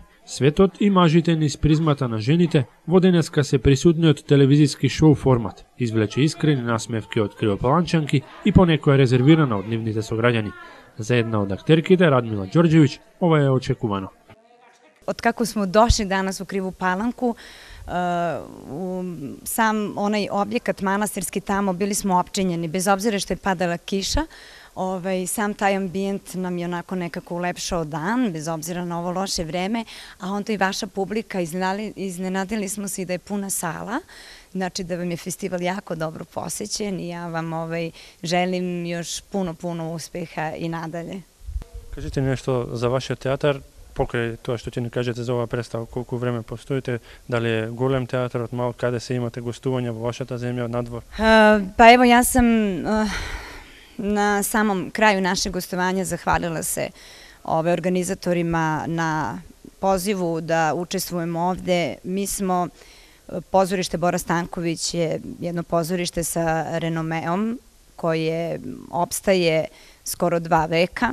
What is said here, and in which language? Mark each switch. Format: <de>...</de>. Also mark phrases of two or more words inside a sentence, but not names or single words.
<mk>Светот и мажите низ призмата на жените во денеска се присутниот телевизиски шоу формат. Извлече искрени насмевки од криопаланчанки и понекоја резервирана од нивните сограѓани. За една од актерките, Радмила Ѓорđević, ова е очекувано.</mk> <sr>Откако smo došli danas u Krivu Palanku, sam onaj objekat manastirski tamo bili smo opčinjeni, bez obzira što je padala kiša, sam taj ambijent nam je onako nekako ulepšao dan, bez obzira na ovo loše vreme, a onda i vaša publika, iznenadili smo se i da je puna sala, znači da vam je festival jako dobro posećen i ja vam želim još puno uspeha i nadalje. Kažite nešto za vaš teatar,</sr> <mk>покрај тоа што ќе ни кажете за оваа представа, колку време постоите, дали е голем театарот, мал, каде се имате гостувања во вашата земја, надвор?</mk> <sr>Pa evo, ja sam na samom kraju našeg gostovanja zahvalila se organizatorima na pozivu da učestvujemo ovde. Mi smo, pozorište Bora Stanković je jedno pozorište sa renomeom koje opstaje skoro 2 veka.</sr>